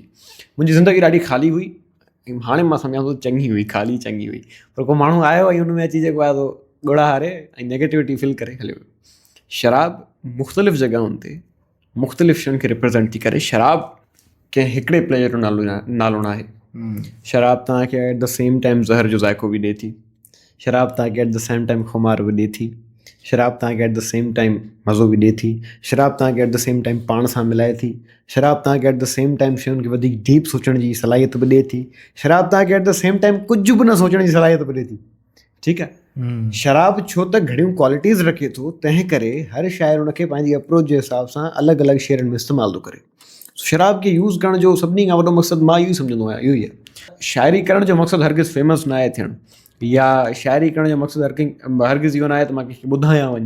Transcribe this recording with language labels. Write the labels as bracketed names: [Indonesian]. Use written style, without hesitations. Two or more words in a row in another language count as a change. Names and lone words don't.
[Sindhi] मुंहिंजी ज़िंदगी ॾाढी ख़ाली हुई, हाणे मां सम्झां थो चङी हुई, ख़ाली चङी हुई, पर को माण्हू आयो ऐं हुन में अची जेको आहे सो ॻोड़ा हारे ऐं [English] negativity fill [Sindhi] करे हलियो। शराब मुख़्तलिफ़ जॻहुनि ते मुख़्तलिफ़ शयुनि खे रिप्रेज़ेंट थी करे। शराब कंहिं हिकिड़े प्लेयर जो नालो न आहे। शराब तव्हांखे [English] at the same time [Sindhi] ज़हर जो ज़ाइक़ो बि ॾिए थी। शराब तव्हांखे [English] at the same time [Sindhi] खुमार बि ॾिए थी। शराब तव्हांखे [English] at the same time [Sindhi] मज़ो बि ॾिए थी। शराब तव्हांखे [English] at the same time [Sindhi] पाण सां मिलाए थी। शराब तव्हांखे [English] at the same time [Sindhi] शयुनि खे वधीक डीप सोचण जी सलाहियत बि ॾिए थी। शराब तव्हांखे [English] at the same time [Sindhi] कुझु बि न सोचण जी सलाहियत बि ॾिए थी। ठीकु आहे। शराब छो त घणियूं क्वालिटीज़ रखे थो, तंहिं करे हर शाइर उनखे पंहिंजी अप्रोच जे हिसाब सां अलॻि अलॻि शेरनि में इस्तेमालु थो करे। शराब खे यूज़ करण जो सभिनी खां वॾो मक़सदु मां इहो ई सम्झंदो आहियां, इहो ई आहे। शाइरी करण जो मक़सदु हरगिज़ फेमस न आहे थियणु, या शाइरी करण जो मक़सदु हरगिज़ इहो न आहे त मां कंहिंखे ॿुधायां वञी।